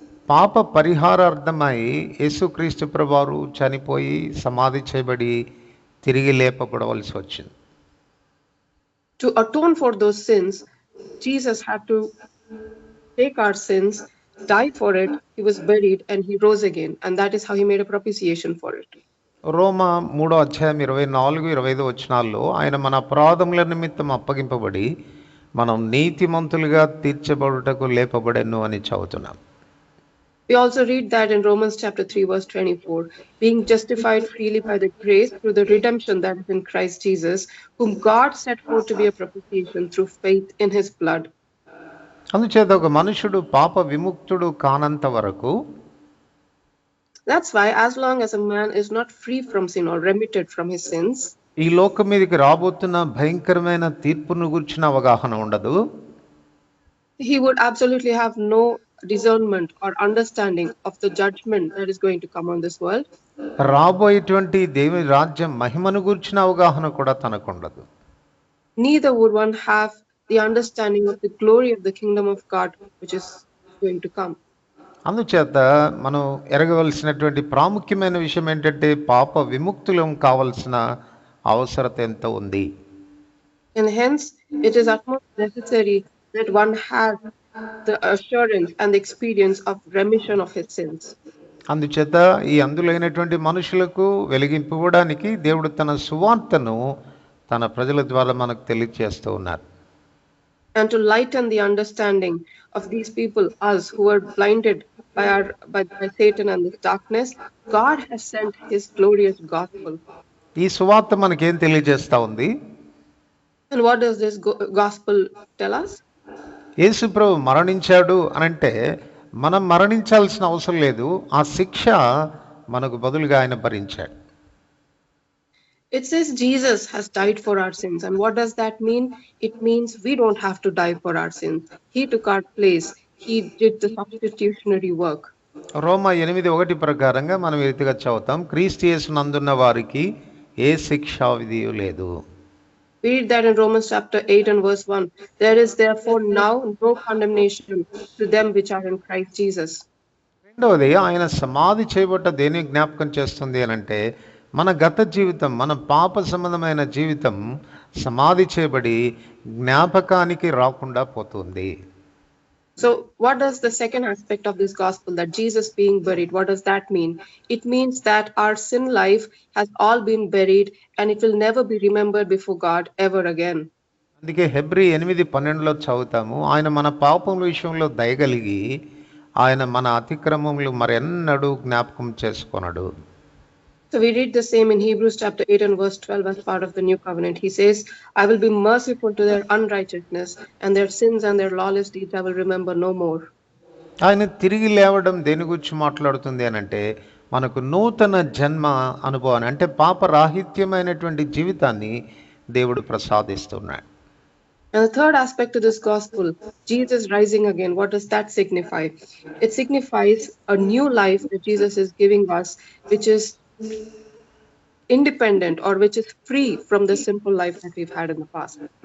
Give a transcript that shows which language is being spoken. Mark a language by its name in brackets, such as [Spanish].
[Telugu] పాప పరిహారార్థమై యేసుక్రీస్తు ప్రభువారు చనిపోయి సమాధి చేయబడి తిరిగి లేపబడవలసి వచ్చింది. [English] to atone for those sins, Jesus had to take our sins, die for it, he was buried and he rose again, and that is how he made a propitiation for it. [Telugu] రోమా 3:24-25 వచనాల్లో ఆయన మన అపరాధముల నిమిత్తం అప్పగింపబడి మనం నీతిమంతులుగా తీర్చబడుటకు లేపబడెను అని చదువుతున్నాం. [English] We also read that in Romans chapter 3 verse 24, being justified freely by the grace through the redemption that is in Christ Jesus, whom God set forth to be a propitiation through faith in his blood. [Telugu] అందుచేత ఒక మనుషుడు పాప విముక్తుడు కానంత వరకు, [English] That's why as long as a man is not free from sin or remitted from his sins, [Telugu] ఈ లోకం మీదకి రాబోతున్న భయంకరమైన తీర్పును గురించిన అవగాహన ఉండదు. [English] he would absolutely have no discernment or understanding of the judgment that is going to come on this world. [Telugu] రాబోయేటువంటి దేవుని రాజ్యం మహిమను గురించిన అవగాహన కూడా తనకు ఉండదు. [English] Neither would one have the understanding of the glory of the kingdom of God which is going to come. [Telugu] అందుచేత మనం ఎరగవలసినటువంటి ప్రాముఖ్యమైన విషయం ఏంటంటే పాప విముక్తులం కావలసిన అవసరత ఎంత ఉంది. [English] And hence it is utmost necessary that one has the assurance and the experience of remission of his sins. [Telugu] అందుచేత ఈ అందులైనటువంటి మనుషులకు వెలిగింపడానికి దేవుడు తన సువార్తను తన ప్రజల ద్వారా మనకు తెలియజేస్తూ ఉన్నారు. [English] And to lighten the understanding of these people, us who are blinded by Satan and this darkness, God has sent his glorious gospel. [Telugu] ఈ సువార్త మనకేం తెలియజేస్తా ఉంది? [English] And what does this gospel tell us? [Telugu] యేసు ప్రభు మరణించాడు అనంటే మనం మరణించాల్సిన అవసరం లేదు, ఆ శిక్ష మనకు బదులుగా ఆయన భరించాడు. [English] It says Jesus has died for our sins. And what does that mean? It means we don't have to die for our sins. He took our place. He did the substitutionary work. [Telugu] రోమా 8:1 ప్రకారంగా మనం ఈ రీతిగా చదువుతాం, క్రీస్తు యేసునందున్న వారికి ఏ శిక్షా విధియు లేదు. [English] We read that in Romans chapter 8 and verse 1. There is therefore now no condemnation to them which are in Christ Jesus. [Telugu] రెండవది, ఆయన సమాధి చేయబట్ట దేని జ్ఞాపకం చేస్తుంది అనంటే మన గత జీవితం, మన పాప సంబంధమైన జీవితం సమాధి చేయబడి జ్ఞాపకానికి రాకుండా పోతుంది. [English] So what does the second aspect of this gospel, that Jesus being buried, what does that mean? It means that our sin life has all been buried and it will never be remembered before God ever again. [Telugu] అందుకే Hebrew 8:12లో చదువుతాము, ఆయన మన పాపముల విషయంలో దయగలిగి ఆయన మన అతిక్రమములు మరెన్నడూ జ్ఞాపకం చేసుకొనడు. [English] So we read the same in Hebrews chapter 8 and verse 12 as part of the new covenant. He says, I will be merciful to their unrighteousness, and their sins and their lawless deeds I will remember no more. [Telugu] ఆయన తిరిగి లేవడం దేని గురించి మాట్లాడుతుంది అనంటే మనకు నూతన జన్మ అనుభవాన్ని, అంటే పాపరాహిత్యమైనటువంటి జీవితాన్ని దేవుడు ప్రసాదిస్తున్నాడు. [English] And the third aspect of this gospel, Jesus rising again, what does that signify? It signifies a new life that Jesus is giving us, which is independent or which is free from the simple life that we've had in the past.